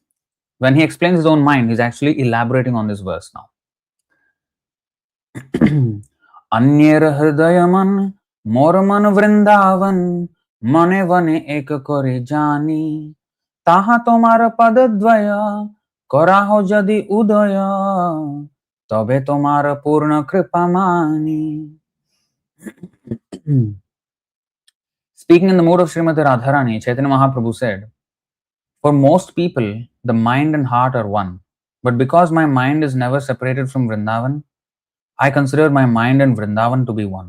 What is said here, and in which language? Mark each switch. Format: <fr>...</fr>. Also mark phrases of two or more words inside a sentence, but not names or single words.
<en>When he explains his own mind, he's actually elaborating on this verse now.</en> <bn>অন্যের হৃদয়মন মোরমন বৃন্দাবন মনে বনে এক করে জানি তাহা তোমার পদদ্বয় করহ যদি উদয়, তবে তোমার পূর্ণ কৃপা মানি.</bn> <en>Speaking in the mood of Srimati Radharani, Chaitanya Mahaprabhu said, for most people, the mind and heart are one. But because my mind is never separated from Vrindavan, I consider my mind and Vrindavan to be one.</en>